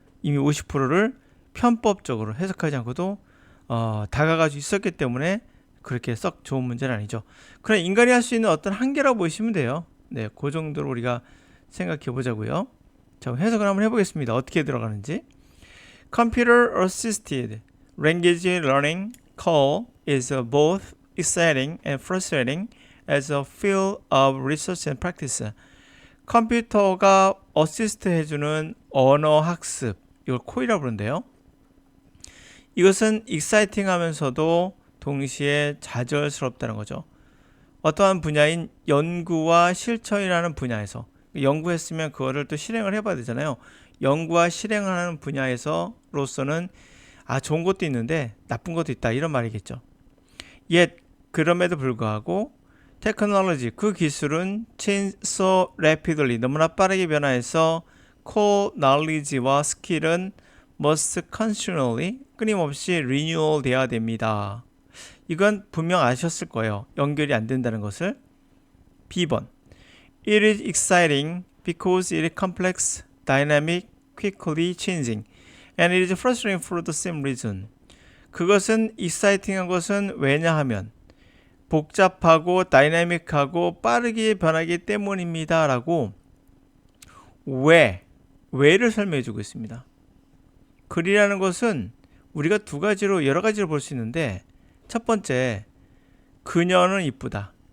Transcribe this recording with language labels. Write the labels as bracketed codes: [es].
[ko] 이미 50%를 편법적으로 해석하지 않고도 다가갈 수 있었기 때문에 그렇게 썩 좋은 문제는 아니죠. 그럼 인간이 할 수 있는 어떤 한계라고 보시면 돼요. 네, 그 정도로 우리가 생각해 보자고요. 자, 해석을 한번 해보겠습니다. 어떻게 들어가는지. [en] Computer Assisted Language Learning Call is both exciting and frustrating as a field of research and practice. [ko] 컴퓨터가 어시스트 해주는 언어 학습, 이걸 콜이라고 부르는데요. 이것은 exciting 하면서도 동시에 좌절스럽다는 거죠. 어떠한 분야인 연구와 실천이라는 분야에서 연구했으면 그거를 또 실행을 해봐야 되잖아요. 연구와 실행하는 분야에서로서는 좋은 것도 있는데 나쁜 것도 있다 이런 말이겠죠. Yet 그럼에도 불구하고 테크놀로지 그 기술은 [en] change so rapidly [ko] 너무나 빠르게 변화해서 [en] core knowledge [ko] 와 스킬은 [en] must continually [ko] 끊임없이 renewal 돼야 됩니다. 이건 분명 아셨을 거예요. 연결이 안 된다는 것을. [en] B번 It is exciting because it is complex, dynamic, quickly changing and it is frustrating for the same reason. [ko] 그것은 exciting한 것은 왜냐하면 복잡하고 다이나믹하고 빠르게 변하기 때문입니다. 라고 왜를 설명해 주고 있습니다. 글이라는 것은 우리가 두 가지로 여러 가지로 볼 수 있는데 첫 번째, 그녀는 이쁘다.